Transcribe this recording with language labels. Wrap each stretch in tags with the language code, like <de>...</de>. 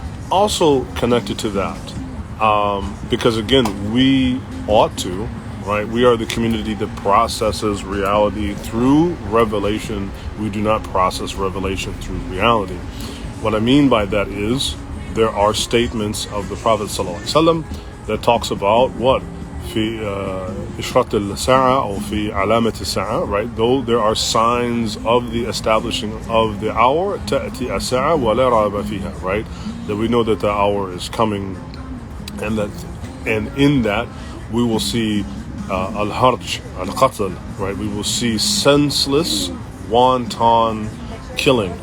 <en>Also connected to that, because again, we ought to, right? We are the community that processes reality through revelation. We do not process revelation through reality. What I mean by that is there are statements of the Prophet ﷺ that talks about what?</en> <ar>في إشراط الساعة أو في علامة الساعة,</ar> <en>right? Though there are signs of the establishing of the hour,</en> <ar>تأتي الساعة ولا ريب فيها,</ar> <en>right? That we know that the hour is coming, and in that we will see al-harj, al-qatl, right? We will see senseless, wanton killing.</en>